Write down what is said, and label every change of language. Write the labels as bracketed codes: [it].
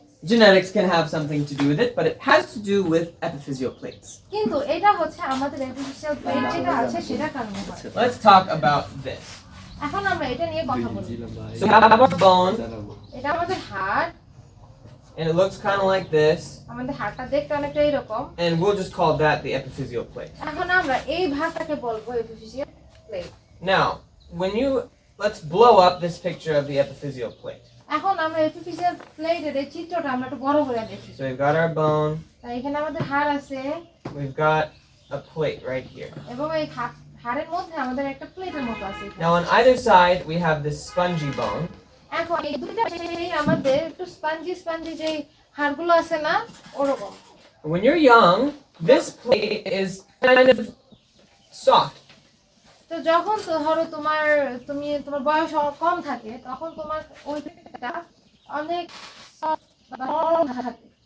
[en] Genetics can have something to do with it, but it has to do with epiphyseal plates. [bn] কিন্তু এটা হচ্ছে আমাদের epiphyseal plate যেটা আছে সেটা কারণে হয়। [en] Let's talk about this. [bn] এখন আমরা এটা নিয়ে কথা বলি। [en] So we have our bone, [bn] এটা আমাদের হাড়, [en] and it looks kind of like this, [bn] আমাদের হাড়টা দেখতে অনেকটা এরকম। [en] and we'll just call that the epiphyseal plate. [bn] এখন আমরা এই ভাগটাকে বলবো epiphyseal plate। [en] Now, let's blow up this picture of the epiphyseal plate. [bn] এখন আমরা epiphyseal plate এর এই চিত্রটা আমরা একটু বড় করে দেখি। [en] So we've got our bone, [bn] তাই এখানে আমাদের হাড় আছে [en] we've got a plate right here. [bn] এবং এই হাড়ের মধ্যে আমাদের একটা প্লেটের মতো আছে। [en] Now on either side, we have this spongy bone. [bn] এখন এই দুইটা সেই আমাদের একটু স্পঞ্জি যে হাড়গুলো আছে না ওরকম। [en] When you're young, this plate is kind of soft. [bn] তো যখন ধরো তোমার বয়স কম থাকে তখন তোমার ওই প্লেটটা অনেক নরম থাকে।